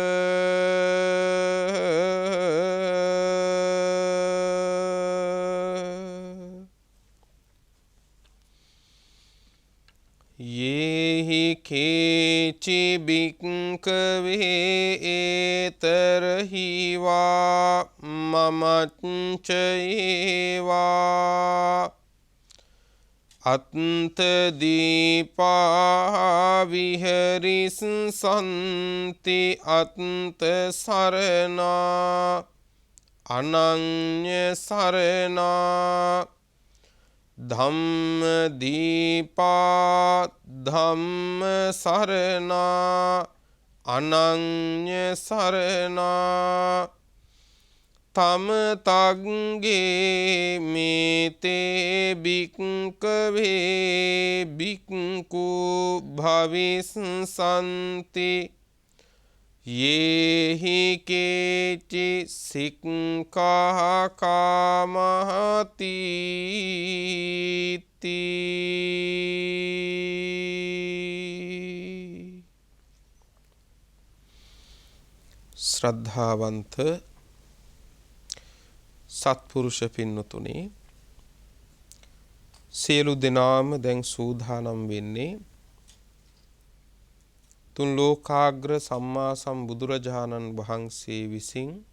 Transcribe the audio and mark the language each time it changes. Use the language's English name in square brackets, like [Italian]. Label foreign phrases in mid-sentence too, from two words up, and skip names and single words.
[Pali] යේහි කේචි බික්කවේ ඒතරහි වා මමච්ච ඒවා අත්ත දීපා විහරිස්සන්ති අත්ත සරණා අනඤ්ඤ සරණා ධම්ම දීපා ධම්ම සරණා අනඤ්ඤ සරණා තම තග්ගේ මේතේ බික්කවේ බික්කු භවිස්සන්ති යේහි කේචි සික්ඛා කාමහති [Sinhala] ශ්‍රද්ධාවන්ත සත්පුරුෂ පින්නතුනි සියලු දෙනාම දැන් සූදානම් වෙන්නේ තුන් ලෝකාග්‍ර සම්මා සම්බුදුරජාණන් වහන්සේ විසින්